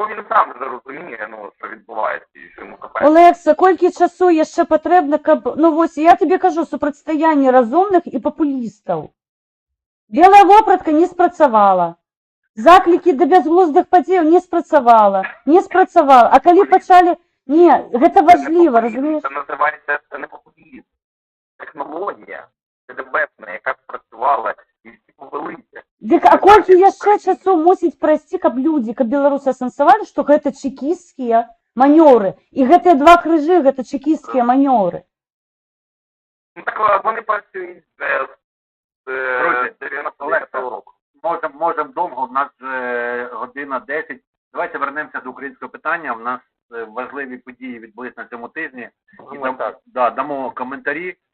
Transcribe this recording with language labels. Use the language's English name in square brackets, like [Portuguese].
[Ukrainian] Бо він сам вже розуміє, що відбувається і що йому капець. [Belarusian] Олекса, колькі часу яшчэ патрэбна, каб... Ну вось, я тебе кажу, супрацьстаянне разумных і папулістаў. Белая вопратка не спрацавала. Заклікі да бязглуздых падзеяў не спрацавала. А калі пачалі... Не, гэта важліва, разумееш? [Ukrainian] Це називається, це не популізм. Технологія КДБ-на, яка спрацювала, і всі повелися. [Belarusian] Дык, а колькі яшчэ часу мусіць прайсці, каб людзі, каб беларусы асэнсавалі, што гэта чекісцкія манёўры. І гэтыя два крыжы, гэта чекісцкія манёўры. [Ukrainian] Ну так вони працюють з 90-го року. Можемо довго, в нас вже година 10. Давайте вернемося до українського питання. У нас важливі події відбулись на цьому тижні. І дамо коментарі.